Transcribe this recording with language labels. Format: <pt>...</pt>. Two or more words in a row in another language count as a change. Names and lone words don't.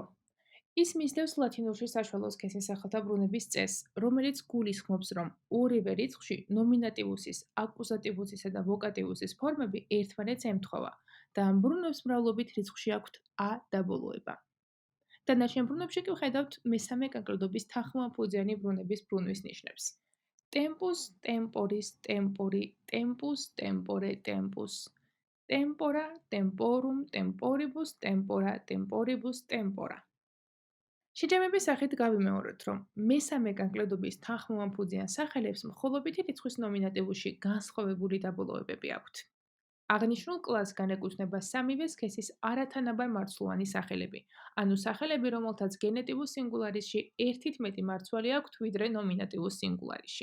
<ka>ის მისდევს ლათინურში საშუალო სქესის სახელთა ბრუნების წესს, რომელიც გულისხმობს, რომ ორივე რიცხვში ნომინატივუსის, აკუზატივუსისა და ვოკატივუსის ფორმები ერთმანეთს ემთხვევა და ამ ბრუნვებს მრავლობით რიცხვში აქვთ a დაბოლოება. დანარჩენ ბრუნვებში კი ვხედავთ მესამე კანკლედობის თანხმოვანფუძიანი ბრუნების ბრუნვის ნიშნებს.</ka> <la>tempus, temporis, tempori, tempus, tempore, tempus. tempora, temporum, temporibus, tempora, temporibus, tempora.</la> <ka>შეჯამების სახით გავიმეოროთ, რომ მესამე კანკლედობის თანხმოვანფუძიან სახელებს მხოლობითი რიცხვის ნომინატივში განსხვავებული დაბოლოებები აქვთ. აღნიშნულ კლასს განეკუთვნება სამივე სქესის არათანაბარ მარცვლოვანი სახელები, ანუ სახელები, რომელთაც გენეტივურ სინგულარისში ერთით მეტი მარცვალი აქვთ, ვიდრე ნომინატივურ სინგულარისში.</ka>